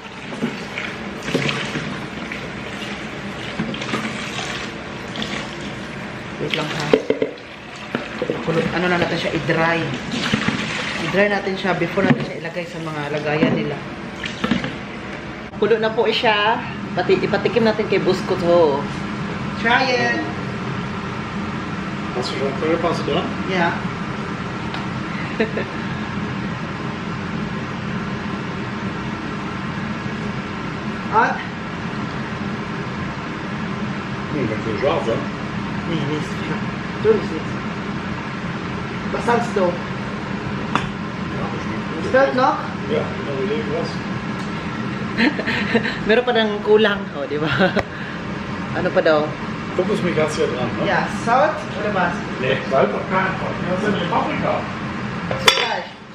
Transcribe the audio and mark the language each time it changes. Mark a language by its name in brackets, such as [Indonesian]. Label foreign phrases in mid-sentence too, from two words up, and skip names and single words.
[Filipino] Wait lang ha. Ano na natin siya, i-dry. I-dry natin siya before natin siya ilagay sa mga lagayan nila. Pulo na po siya. Ipatikim natin kay Busko to. [English] Try it! [German] Hast du schon Currypaste dran? [English] Yeah. At? [German] Ganz schön scharf, ja? Nee, nee, ist schon. Du bist jetzt. Was sagst du? Stört noch? Ja, genau wie was. [Filipino] Meron pa ng kulang, oh, di ba? Ano pa daw? [German] Kokosmilch hast du ja dran, ne? [English] Yeah, salt [German] oder was? Nee, Salz auf keinen Fall. Das ist eine Paprika. [English] Salt.